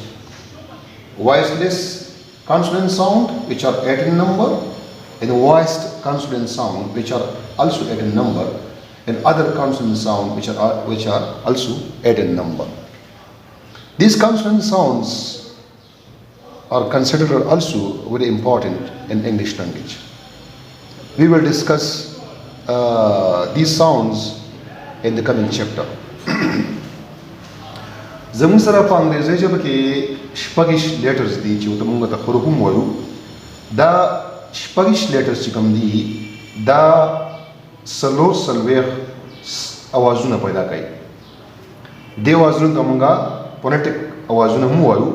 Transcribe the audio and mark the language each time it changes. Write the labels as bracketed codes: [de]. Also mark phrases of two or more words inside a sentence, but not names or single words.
[en] Voiceless consonant sound, which are 8 in number, and voiced consonant sound, which are also 8 in number, and other consonant sound which are also 8 in number. These consonant sounds are considered also very important in English language. We will discuss these sounds in the coming chapter. [ps] زمون سره په انګریزي ژبه کې شپږ لیټرز دي چې موږ ته حروف وایو. دا شپږ لیټرز چې کوم دي دا څلوېښت اوازونه پیدا کوي. دې اوازونو ته موږ فونیټیک اوازونه هم وایو.